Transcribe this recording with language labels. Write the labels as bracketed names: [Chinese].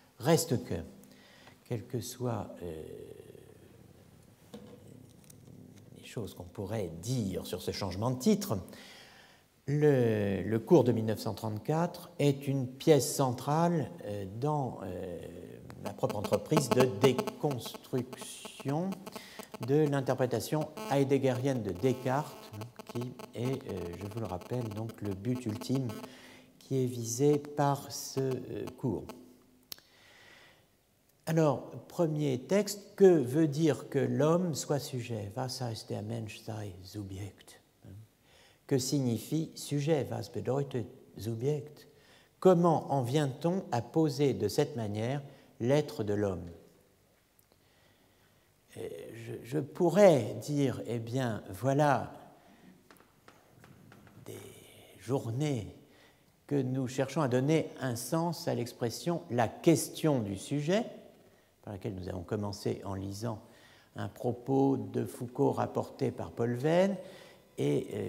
[French] Reste que, quelles que soient les choses qu'on pourrait dire sur ce changement de titre, le cours de 1934 est une pièce centrale dans ma propre entreprise de déconstruction de l'interprétation heideggerienne de Descartes, qui est, je vous le rappelle, donc le but ultime qui est visé par ce cours. Alors, premier texte, que veut dire que l'homme soit sujet? [German] Was heißt der Mensch sei Subjekt? [French] Que signifie sujet? [German] Was bedeutet Subjekt? [French] Comment en vient-on à poser de cette manière l'être de l'homme? Je pourrais dire, eh bien, voilà des journées que nous cherchons à donner un sens à l'expression « la question du sujet », par laquelle nous avons commencé en lisant un propos de Foucault rapporté par Paul Venn, et